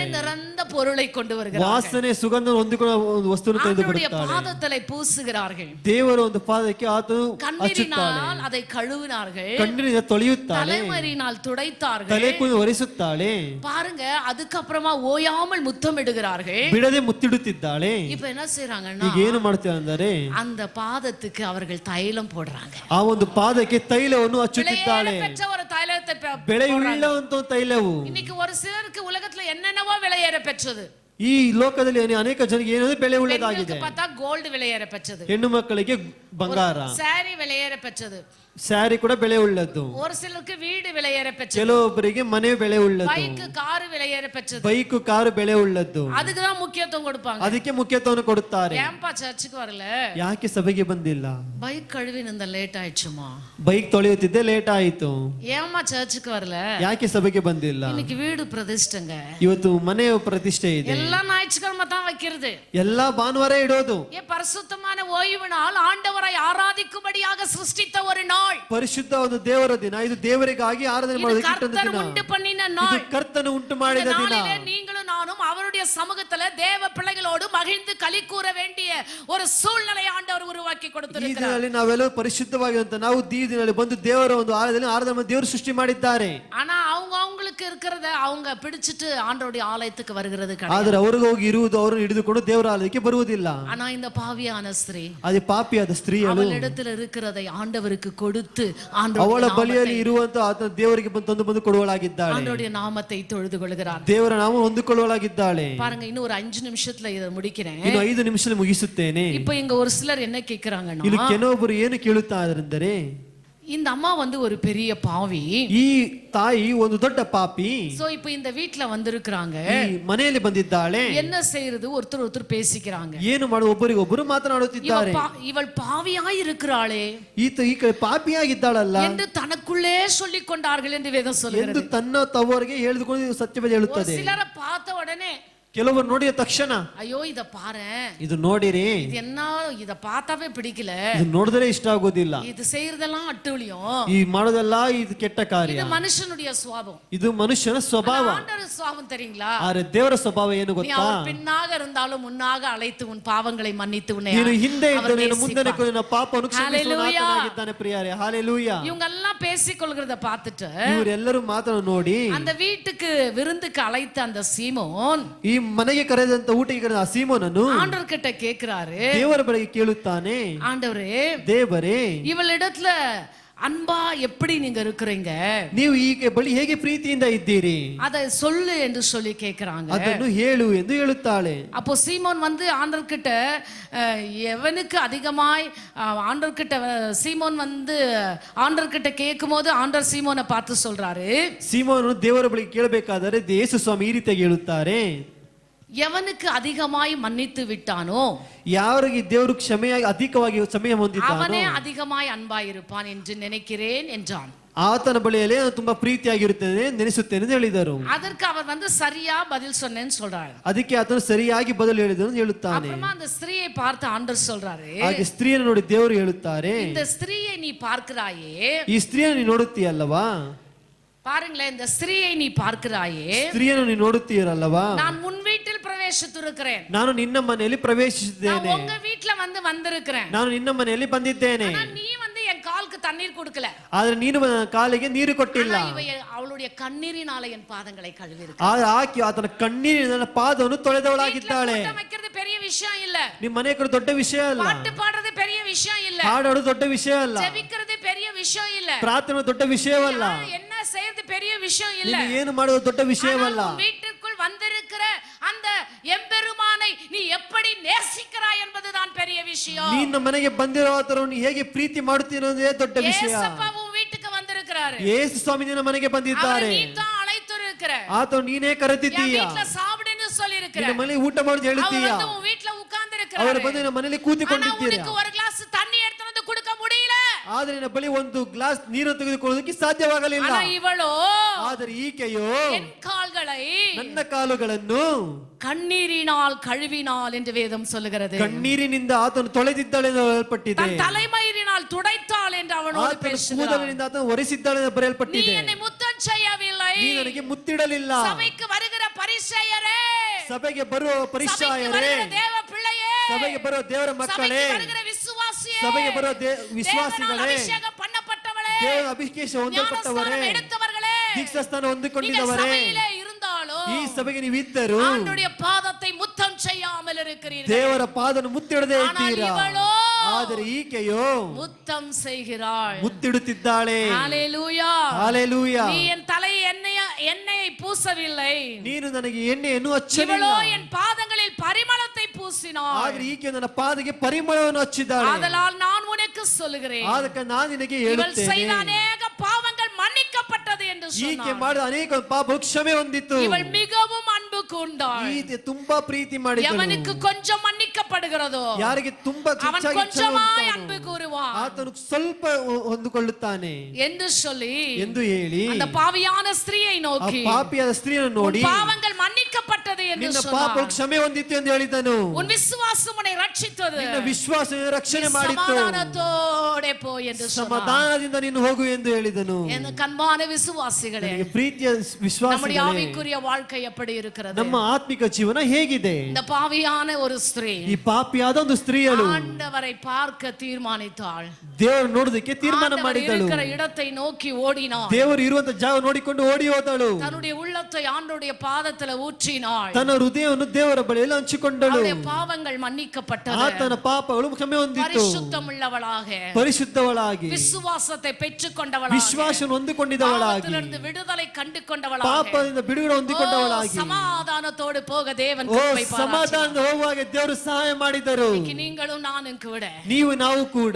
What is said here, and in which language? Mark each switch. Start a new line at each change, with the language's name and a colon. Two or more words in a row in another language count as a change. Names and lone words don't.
Tamil: வாசனை நிறைந்த பொருளை கொண்டு வருகிறார்கள்.
Kannada: ವಾಸನೆ ಸುಗಂಧ ಹೊಂದಿಕೊಳ್ಳುವ ಒಂದು ವಸ್ತುವನ್ನು ತಂದು
Tamil: ஆண்டவருடைய
Kannada: ಬರುತ್ತಾರೆ.
Tamil: பாதத்தலை பூசுகிறார்கள்.
Kannada: ದೇವರ ಒಂದು ಪಾದಕ್ಕೆ ಆತನು ಹಚ್ಚುತ್ತಾಳೆ,
Tamil: கண்ணீரினால் அதை கழுவினார்கள்.
Kannada: ಕಣ್ಣಿನಿಂದ ತೊಳೆಯುತ್ತಾಳೆ,
Tamil: தலைமறினால் துடைத்தார்கள்.
Kannada: ತಲೆ ಕೂದಲು ಒರೆಸುತ್ತಾಳೆ,
Tamil: பாருங்க, அதுக்கப்புறமா ஓயாமல் முத்தமிடுகிறார்கள்.
Kannada: ಬಿಡದೆ ಮುತ್ತಿಡುತ್ತಿದ್ದಾಳೆ.
Tamil: இப்ப என்ன செய்யறாங்கன்னா,
Kannada: ಈಗ ಏನು ಮಾಡ್ತಾರೆ ಅಂದರೆ
Tamil: அந்த பாதத்துக்கு அவர்கள் தைலம் போடுறாங்க.
Kannada: ಆ ಒಂದು ಪಾದಕ್ಕೆ ತೈಲವನ್ನು ಹಚ್ಚುತ್ತಿದ್ದಾಳೆ.
Tamil: விலையேற பெற்ற ஒரு தைலத்தை
Kannada: ಬೆಳೆಯುಳ್ಳಂತ ತೈಲವು.
Tamil: இன்னைக்கு ஒரு சிலருக்கு உலகத்துல என்னென்னவோ விலையேற பெற்றது.
Kannada: ಈ ಲೋಕದಲ್ಲಿ ಅನೇಕ ಜನರಿಗೆ ಏನಂದ್ರೆ ಬೆಲೆ ಉಳ್ಳದಾಗಿದೆ.
Tamil: பார்த்தா கோல்டு விலையேற பெற்றது,
Kannada: ಹೆಣ್ಣು ಮಕ್ಕಳಿಗೆ ಬಂಗಾರ,
Tamil: சாரி விலையேற பெற்றது,
Kannada: ಸ್ಯಾರಿ ಕೂಡ ಬೆಲೆ ಉಳ್ಳದ್ದು.
Tamil: ஒரு சிலருக்கு வீடு விலையேற பெற்றது,
Kannada: ಕೆಲವೊಬ್ಬರಿಗೆ ಮನೆ ಬೆಲೆ ಉಳ್ಳದ್ದು,
Tamil: பைக் கார் விலையேற பெற்றது.
Kannada: ಬೈಕ್ ಕಾರು ಬೆಲೆ ಉಳ್ಳದ್ದು.
Tamil: அதுக்கு தான் முக்கியத்துவம் கொடுப்பாங்க.
Kannada: ಅದಕ್ಕೆ ಮುಖ್ಯತ್ವವನ್ನು ಕೊಡುತ್ತಾರೆ.
Tamil: ஏன்பா சர்ச்சுக்கு வரல?
Kannada: ಯಾಕೆ ಸಭೆಗೆ ಬಂದಿಲ್ಲ?
Tamil: பைக் கழுவினந்த லேட் ஆயிடுச்சுமா.
Kannada: ಬೈಕ್ ತೊಳೆಯುತ್ತಿದ್ದೆ ಲೇಟ್ ಆಯಿತು.
Tamil: ஏமா சர்ச்சுக்கு வரல?
Kannada: ಯಾಕೆ ಸಭೆಗೆ ಬಂದಿಲ್ಲ?
Tamil: இன்னைக்கு வீடு பிரதிஷ்டைங்க.
Kannada: ಇವತ್ತು ಮನೆ ಪ್ರತಿಷ್ಠೆ ಇದೆ.
Tamil: எல்லா ஞாயிற்றுக்கிழமை தான் வைக்கிறது.
Kannada: ಎಲ್ಲಾ ಭಾನುವಾರ ಇಡೋದು.
Tamil: பரிசுத்தமான ஓய்வு நாள், ஆண்டவரை ஆராதிக்கும்படியாக சிருஷ்டித்த ஒரு நாள்.
Kannada: ಪರಿಶುದ್ಧ ಒಂದು ದೇವರ ದಿನ. ಇದು ದೇವರಿಗಾಗಿ ಆರಾಧನೆ ಮಾಡೋದಕ್ಕೆ ಇಟ್ಟಂತ
Tamil: கர்த்தர்
Kannada: ದಿನ.
Tamil: உண்டு பண்ணின நாள்.
Kannada: ಇದು ಕರ್ತನು ಉಂಟು ಮಾಡಿದ ದಿನ.
Tamil: நாளிலே நீங்களும் நானும் அவருடைய சமூகத்துல தேவ பிள்ளைகளோடு மகிழ்ந்து களி கூற வேண்டிய ஒரு சூழ்நிலை ஆண்டவர் உருவாக்கி
Kannada: ಈ
Tamil: கொடுத்திருக்கிறார்.
Kannada: ದಿನದಲ್ಲಿ ನಾವೆಲ್ಲ ಪರಿಶುದ್ಧವಾಗಿರುವಂತ ನಾವು ಈ ದಿನದಲ್ಲಿ ಬಂದು ದೇವರ ಒಂದು ಆಲಯದಲ್ಲಿ ಆರಾಧನೆ ದೇವರು ಸೃಷ್ಟಿ ಮಾಡಿದ್ದಾರೆ.
Tamil: ஆனா அவங்களுக்கு இருக்கிறத அவங்க பிடிச்சிட்டு ஆண்டவருடைய ஆலயத்துக்கு வருகிறது கிடையாது.
Kannada: ಆದರೆ ಅವ್ರಿಗೆ ಹೋಗಿ ಇರುವುದು ಅವರನ್ನು ಹಿಡಿದುಕೊಂಡು ದೇವರ ಆಲಯಕ್ಕೆ ಬರುವುದಿಲ್ಲ.
Tamil: ஆனா இந்த பாவியான ஸ்திரீ,
Kannada: ಅದೇ ಪಾಪಿಯಾದ ಸ್ತ್ರೀಯಳು
Tamil: அவளிடத்தில் இருக்கிறதை ஆண்டவருக்கு கொடுத்து
Kannada: ಅವಳ ಬಳಿಯಲ್ಲಿ ಇರುವಂತ ಆತನ ದೇವರಿಗೆ ತಂದು ಬಂದು ಕೊಡುವಳಾಗಿದ್ದಾಳೆ.
Tamil: ஆண்டவருடைய நாமத்தை தொழுது கொள்கிறார்.
Kannada: ದೇವರ ನಾಮ ಹೊಂದಿಕೊಳ್ಳುವಳಾಗಿದ್ದಾಳೆ.
Tamil: பாருங்க, இன்னும் ஒரு 5 நிமிஷத்துல இதை முடிக்கிறேன்.
Kannada: ಇನ್ನು 5 ನಿಮಿಷದಲ್ಲಿ ಮುಗಿಸುತ್ತೇನೆ.
Tamil: இப்போ இங்க ஒரு சிலர் என்ன கேக்குறாங்கன்னா,
Kannada: ಇಲ್ಲಿ ಕೆಲವೊಬ್ಬರು ಏನು ಕೇಳುತ್ತಾ ಇದ್ದಾರೆಂದರೆ,
Tamil: இந்த அம்மா வந்து ஒரு பெரிய பாவி,
Kannada: ಈ ತಾಯಿ ಒಂದು ದೊಡ್ಡ ಪಾಪಿ.
Tamil: சோ இப்போ இந்த வீட்ல வந்திருக்காங்க,
Kannada: ಈ ಮನೆಯಲ್ಲಿ ಬಂದಿದ್ದಾಳೆ.
Tamil: என்ன செய்யறது? ஒருத்தர் பேசிக்கிறாங்க.
Kannada: ಏನು ಮಾಡುವ ಒಬ್ಬರಿಗೊಬ್ಬರು ಮಾತನಾಡುತ್ತಿದ್ದಾರೆ.
Tamil: இவள் பாவியாய் இருக்கிறாளே
Kannada: ಈ ಕಡೆ ಪಾಪಿಯಾಗಿದ್ದಾಳಲ್ಲ
Tamil: என்று தனக்குள்ளே சொல்லிக் கொண்டார்கள் என்று வேதம்
Kannada: ಎಂದು
Tamil: சொல்கிறது.
Kannada: ತನ್ನ ತವರಿಗೆ ಹೇಳಿದುಕೊಂಡು ಸತ್ಯವೇದ
Tamil: ஒரு
Kannada: ಹೇಳುತ್ತದೆ.
Tamil: சிலரை பார்த்த உடனே,
Kannada: ಕೆಲವರು ನೋಡಿದ ತಕ್ಷಣ,
Tamil: ஐயோ இத பாரு,
Kannada: ಇದು ನೋಡಿರಿ,
Tamil: இது என்ன, இத பார்த்தாவே பிடிக்கல,
Kannada: ಇದು ನೋಡಿದ್ರೆ ಇಷ್ಟ ಆಗೋದಿಲ್ಲ,
Tamil: இது செய்யறதெல்லாம் ಅಟ್ಟುಳಿயம்,
Kannada: ಈ ಮಾಡೋದೆಲ್ಲ ಇದು ಕೆಟ್ಟ ಕಾರ್ಯ,
Tamil: இது மனுஷனுடைய சுபாவம்.
Kannada: ಇದು ಮನುಷ್ಯನ ಸ್ವಭಾವ.
Tamil: ஆண்டவர் சுபாவம் தெரியுங்களா?
Kannada: ಆದರೆ ದೇವರ ಸ್ವಭಾವ ಏನು
Tamil: நீ
Kannada: ಗೊತ್ತಾ?
Tamil: அவர் பின்னாக இருந்தாலும் முன்னாக அழைத்து உன் பாவங்களை மன்னித்து உன்னை
Kannada: ನೀನು ಹಿಂದೆ
Tamil: அவர்
Kannada: ಇದ್ದು ನೀನು ಮುಂದೆ
Tamil: நேசிப்பார்.
Kannada: ನಿನ್ನ ಪಾಪವನ್ನು ಕ್ಷಮಿಸುವ Hallelujah. ಆತನಾಗಿದ್ದಾನೆ ಪ್ರಿಯರೇ. ಹಾಲೆಲೂಯಾ.
Tamil: இவங்க எல்லாம் பேசிக்கொள்கிறத பார்த்துட்டு
Kannada: ಇವರೆಲ್ಲರೂ ಮಾತನ್ನು ನೋಡಿ
Tamil: அந்த வீட்டுக்கு விருந்துக்கு அழைத்த அந்த சீமோன்
Kannada: ಈ ಮನೆಗೆ ಕರೆದಂತ ಊಟಕ್ಕೆ ಕರೆದ ಆ ಸೀಮೋನನು
Tamil: ஆண்டவர் கிட்ட கேக்குறாரு,
Kannada: ದೇವರ ಬಳಿಗೆ ಕೇಳುತ್ತಾನೆ,
Tamil: ஆண்டவரே
Kannada: ದೇವರೇ
Tamil: இவளிடத்துல அன்பா எப்படி நீங்க இருக்கிறீங்க,
Kannada: ನೀವು ಈಗ ಬಳಿ ಹೇಗೆ ಪ್ರೀತಿಯಿಂದ ಇದ್ದೀರಿ,
Tamil: அதை சொல்லு என்று சொல்லி கேக்குறாங்க.
Kannada: ಅದನ್ನು ಹೇಳು ಎಂದು ಹೇಳುತ್ತಾಳೆ.
Tamil: அப்போ சீமோன் வந்து ஆண்டவர் கிட்ட எவனுக்கு அதிகமாய் ஆண்டவர் கிட்ட சீமோன் வந்து ஆண்டவர் கிட்ட கேட்கும் போது ஆண்டவர் சீமோனை பார்த்து சொல்றாரு,
Kannada: ಸೀಮೋನನು ದೇವರ ಬಳಿಗೆ ಕೇಳಬೇಕಾದರೆ ಯೇಸು ಸ್ವಾಮಿ ಈ ರೀತಿಯಾಗಿ ಹೇಳುತ್ತಾರೆ,
Tamil: எவனுக்கு அதிகமாய் மன்னித்து விட்டானோ
Kannada: ಯಾರಿಗೆ ದೇವರು ಕ್ಷಮೆಯಾಗಿ ಅಧಿಕವಾಗಿ ಸಮಯ ಹೊಂದಿದ್ದಾನೋ
Tamil: அவனே அதிகமாய் அன்பாய் இருப்பான் என்று நினைக்கிறேன் என்றான்.
Kannada: ಆತನ ಬಳಿಯಲ್ಲಿ ನಾನು ತುಂಬಾ ಪ್ರೀತಿಯಾಗಿರುತ್ತೇನೆ ನೆನೆಸುತ್ತೇನೆ ಎಂದು ಹೇಳಿದರು.
Tamil: அதற்கு அவர் வந்து சரியா பதில் சொன்னேன்னு சொல்றாரு.
Kannada: ಅದಕ್ಕೆ ಆತನು ಸರಿಯಾಗಿ ಬದಲು ಹೇಳಿದನು ಹೇಳುತ್ತಾನೆ.
Tamil: அப்புறமா அந்த ஸ்திரீயை பார்த்து ஆண்டவர் சொல்றாரு,
Kannada: ಹಾಗೆ ಸ್ತ್ರೀಯನ್ನು ನೋಡಿ ದೇವರು ಹೇಳುತ್ತಾರೆ,
Tamil: இந்த ஸ்திரீயை நீ பார்க்கிறாயே,
Kannada: ಈ ಸ್ತ್ರೀಯನ್ನು ನೀನು ನೋಡುತ್ತೀಯಲ್ಲವಾ,
Tamil: பாருங்களேன், இந்த ஸ்திரீயை நீ பார்க்கிறாயே,
Kannada: ಸ್ತ್ರೀಯನ್ನು ನೀನು ನೋಡುತ್ತೀರಲ್ಲವಾ,
Tamil: நான் முன் வீட்டில் பிரவேசித்திருக்கிறேன்,
Kannada: ನಾನು ನಿನ್ನ ಮನೆಯಲ್ಲಿ ಪ್ರವೇಶಿಸಿದ್ದೇನೆ,
Tamil: உங்க வீட்ல வந்து வந்திருக்கிறேன்,
Kannada: ನಾನು ನಿನ್ನ ಮನೆಯಲ್ಲಿ ಬಂದಿದ್ದೇನೆ,
Tamil: ஆனா நீ வந்து என் காலுக்கு தண்ணீர் கொடுக்கல,
Kannada: ಆದ್ರೆ ನೀನು ನನ್ನ ಕಾಲಿಗೆ ನೀರು ಕೊಟ್ಟಿಲ್ಲ,
Tamil: ஆனா இவ அவளுடைய கண்ணீரினால என் பாதங்களை கழுவி இருக்கு.
Kannada: ಆದ್ರೆ ಆಕೆ ಆತನ ಕಣ್ಣೀರಿನ ನನ್ನ ಪಾದವನ್ನು ತೊಳೆದವಳಾಗಿದ್ದಾಳೆ.
Tamil: வைக்கிறது பெரிய விஷயம் இல்ல,
Kannada: ನಿಮ್ಮ ಮನೆ ಕಡೆ ದೊಡ್ಡ ವಿಷಯ ಅಲ್ಲ,
Tamil: பாட்டு பாடுறது பெரிய விஷயம் இல்ல,
Kannada: ಹಾಡೋದು ದೊಡ್ಡ ವಿಷಯ ಅಲ್ಲ,
Tamil: ஜெபிக்கிறது பெரிய விஷயம் இல்ல,
Kannada: ಪ್ರಾರ್ಥನೆ ದೊಡ್ಡ ವಿಷಯವಲ್ಲ,
Tamil: என்ன செய்யறது பெரிய விஷயம் இல்ல,
Kannada: ನೀನು ಏನು ಮಾಡೋದು ದೊಡ್ಡ ವಿಷಯವಲ್ಲ.
Tamil: வீட்டுக்குள் வந்திருக்கிற அந்த எம்பெருமானை நீ எப்படி நேசிக்கிறாய் என்பதுதான் பெரிய விஷயம்.
Kannada: ನಿನ್ನ ಮನೆಗೆ ಬಂದಿರೋ ಆತರನ್ನು ಹೇಗೆ ಪ್ರೀತಿ ಮಾಡುತ್ತೀನೋ ಅನ್ನೋದೇ ದೊಡ್ಡ ವಿಷಯ.
Tamil: ஏசப்பாவும் வீட்டுக்கு வந்திருக்கிறாரு,
Kannada: ಯೇಸು ಸ್ವಾಮಿ ನಿನ್ನ ಮನೆಗೆ ಬಂದಿದ್ದಾರೆ,
Tamil: நீ தான் அழைத்திருக்கிற,
Kannada: ಆತನು ನೀನೇ ಕರೆದಿದ್ದೀಯ,
Tamil: வீட்ல சாப்பிடுன்னு சொல்லி இருக்கிற,
Kannada: ನಿನ್ನ ಮನೆಯಲ್ಲಿ ಊಟ ಮಾಡಿ
Tamil: அவர்
Kannada: ಹೇಳುತ್ತೀಯ,
Tamil: வந்து உன் வீட்ல உட்கார்ந்து
Kannada: ಅವರು
Tamil: இருக்கிறாரு,
Kannada: ಬಂದು ನಿನ್ನ ಮನೆಯಲ್ಲಿ
Tamil: ஆனா
Kannada: ಕೂತಿಕೊಂಡಿದ್ದೀರಾ,
Tamil: உனக்கு ஒரு கிளாஸ் தண்ணி எடுத்து வந்து கொடுக்க முடியல,
Kannada: ಆದ್ರೆ ನಿನ್ನ ಬಳಿ ಒಂದು ಗ್ಲಾಸ್ ನೀರು ತೆಗೆದುಕೊಳ್ಳೋದಕ್ಕೆ ಸಾಧ್ಯವಾಗಲಿಲ್ಲ.
Tamil: ஆனா இவளோ
Kannada: ಆದರೆ ಈಕೆಯೋ
Tamil: என் கால்கள்
Kannada: ನನ್ನ ಕಾಲುಗಳನ್ನು
Tamil: கண்ணீரினால் கழுவினாள் என்று வேதம் சொல்லுகிறது.
Kannada: ಕಣ್ಣೀರಿನಿಂದ ಆತನು ತೊಳೆದಿದ್ದಾಳೆ ಎಂದು ಹೇಳಲ್ಪಟ್ಟಿದೆ.
Tamil: தன் தலைமயிரினால் துடைத்தாள் என்று அவனோடு பேசுகிறார்.
Kannada: ಕೂದಲಿನಿಂದ ಆತನು ಒರೆಸಿದ್ದಾಳೆ ಎಂದು
Tamil: நீ
Kannada: ಬರೆಯಲ್ಪಟ್ಟಿದೆ.
Tamil: என்னை முத்தம் செய்யவில்லை.
Kannada: ನೀ ನನಗೆ ಮುತ್ತಿಡಲಿಲ್ಲ.
Tamil: சபைக்கு வருகிற பரிசேயரே,
Kannada: ಸಭೆಗೆ ಬರುವ ಪರಿಸೇಯರೇ,
Tamil: தேவ பிள்ளையே,
Kannada: ಸಭೆಗೆ ಬರುವ ದೇವರ ಮಕ್ಕಳೇ,
Tamil: சபைக்கு வருகிற விசுவாசியே,
Kannada: ಸಭೆಗೆ ಬರುವ ವಿಶ್ವಾಸಿಗಳೇ,
Tamil: அபிஷேகம் பண்ணப்பட்டவளே,
Kannada: ದೇವರ ಅಭಿಷೇಕ ಹೊಂದಲ್ಪಟ್ಟವರೇ,
Tamil: எடுத்தவர்களே,
Kannada: ದೀಕ್ಷಾಸ್ನಾನ ಹೊಂದಿಕೊಂಡಿದ್ದವರೇ, ಈ ಸಭೆಗೆ ನೀವು ಇದ್ದರು
Tamil: ஆண்டவருடைய பாதத்தை முத்தம் செய்யாமல் இருக்கிறீர்கள்.
Kannada: ದೇವರ ಪಾದವನ್ನು ಮುತ್ತಿಡದೆ ಇದ್ದೀರಾ. ಇವಳೋ ಆದರೆ ಈಕೆಯೋ
Tamil: முத்தம் செய்கிறாள்.
Kannada: ಮುತ್ತಿಡುತ್ತಿದ್ದಾಳೆ.
Tamil: ஹalleluya, ஹalleluya. நீ என் தலை எண்ணெயை பூசவில்லை,
Kannada: ನೀನು ನನಗೆ ಎಣ್ಣೆಯನ್ನು ಹಚ್ಚಲಿಲ್ಲ.
Tamil: ಇವಳೋ என் பாதங்களில் பரிமளத்தை பூசினாள்.
Kannada: ಆದರೆ ಈಕೆ ನನ್ನ ಪಾದಕ್ಕೆ ಪರಿಮಳವನ್ನು ಹಚ್ಚಿದ್ದಾಳೆ.
Tamil: ஆதலால் நான் உனக்கு சொல்லுகிறேன்,
Kannada: ಅದಕ್ಕೆ ನಾನು ನಿನಗೆ
Tamil: இவள்
Kannada: ಹೇಳುತ್ತೇನೆ,
Tamil: செய்த அநேக பாவங்கள் மன்னிக்கப்பட்டது என்று
Kannada: ಈಕೆ
Tamil: சொன்னாள்.
Kannada: ಮಾಡಿದ ಅನೇಕ ಪಾಪಗಳು ಕ್ಷಮೆ ಹೊಂದಿತ್ತು.
Tamil: இவள் மிகவும் அன்பு கூர்ந்தாள்.
Kannada: ಈಕೆ ತುಂಬಾ ಪ್ರೀತಿ ಮಾಡಿದಳು.
Tamil: எவனுக்கு கொஞ்சம் மன்னிக்கப்படுகிறதோ
Kannada: ಯಾರಿಗೆ ತುಂಬಾ
Tamil: அவன்
Kannada: ಹೆಚ್ಚಾಗಿ
Tamil: கொஞ்சமாய் அன்பு கூறுவான்
Kannada: ಆತನು ಸ್ವಲ್ಪ ಹೊಂದಿಕೊಳ್ಳುತ್ತಾನೆ
Tamil: என்று சொல்லி
Kannada: ಎಂದು ಹೇಳಿ
Tamil: அந்த பாவியான ஸ்திரீயை
Kannada: ಆ
Tamil: நோக்கி
Kannada: ಪಾಪಿಯಾದ ಸ್ತ್ರೀಯನ್ನು ನೋಡಿ
Tamil: உன் பாவங்கள் மன்னிக்கப்பட்டது என்று
Kannada: ನಿನ್ನ
Tamil: சொன்னார்.
Kannada: ಪಾಪಗಳು ಕ್ಷಮೆ ಹೊಂದಿತ್ತು ಎಂದು ಹೇಳಿದನು.
Tamil: உன் விசுவாசம் உன்னை ரட்சித்தது,
Kannada: ನಿನ್ನ ವಿಶ್ವಾಸ ರಕ್ಷಣೆ ಮಾಡಿತು.
Tamil: சமாதானத்தோடே போ என்று சொன்னார்.
Kannada: ಸಮಾಧಾನದಿಂದ ನೀನು ಹೋಗು ಎಂದು ಹೇಳಿದನು.
Tamil: என் கண்பான விசுவாசிகளே,
Kannada: ನನಗೆ ಪ್ರೀತಿಯ
Tamil: நம்முடைய
Kannada: ವಿಶ್ವಾಸಿಗಳೇ,
Tamil: ஆவிக்குரிய வாழ்க்கை எப்படி இருக்கிறது?
Kannada: ನಮ್ಮ ಆತ್ಮಿಕ ಜೀವನ ಹೇಗಿದೆ?
Tamil: இந்த பாவியான ஒரு ஸ்திரீ
Kannada: ಈ ಪಾಪಿಯಾದ ಒಂದು ಸ್ತ್ರೀಯಳು
Tamil: ஆண்டவரை பார்க்க தீர்மானித்தாள்.
Kannada: ದೇವರು ನೋಡುವುದಕ್ಕೆ ತೀರ್ಮಾನ
Tamil: ஆண்டவர்
Kannada: ಮಾಡಿದಳು.
Tamil: இருக்கிற இடத்தை நோக்கி ஓடினாள்.
Kannada: ದೇವರು ಇರುವಂತ ಜಾಗ ನೋಡಿಕೊಂಡು ಓಡಿ ಹೋದಳು.
Tamil: தன்னுடைய உள்ளத்தை ஆண்டவருடைய பாதத்துல ஊற்றினாள்.
Kannada: ತನ್ನ ಹೃದಯವನ್ನು ದೇವರ ಬಳಿಯಲ್ಲಿ ಹಂಚಿಕೊಂಡಳು.
Tamil: அவளுடைய பாவங்கள் மன்னிக்கப்பட்டது.
Kannada: ಆತನ ಪಾಪಗಳು ಕ್ಷಮೆ ಹೊಂದಿತ್ತು.
Tamil: பரிசுத்தமுள்ளவளாக,
Kannada: ಪರಿಶುದ್ಧವಳಾಗಿ,
Tamil: விசுவாசத்தை பெற்றுக்கொண்டவளாக,
Kannada: ವಿಶ್ವಾಸ ಹೊಂದಿಕೊಂಡಿದ್ದವಳಾಗಿ,
Tamil: பாவத்திலிருந்து விடுதலை கண்டு கொண்டவளாக,
Kannada: ಪಾಪದಿಂದ ಬಿಡುಗಡೆ ಹೊಂದಿಕೊಂಡವಳಾಗಿ,
Tamil: சமாதானத்தோடு போக தேவன்
Kannada: ಓ
Tamil: கிருபை பாராட்டினார்.
Kannada: ಸಮಾಧಾನದ ಹೋಗುವಾಗ ದೇವರು ಸಹಾಯ ಮಾಡಿದರು.
Tamil: இன்னைக்கு நீங்களும் நானும் கூட
Kannada: ನೀವು ನಾವು ಕೂಡ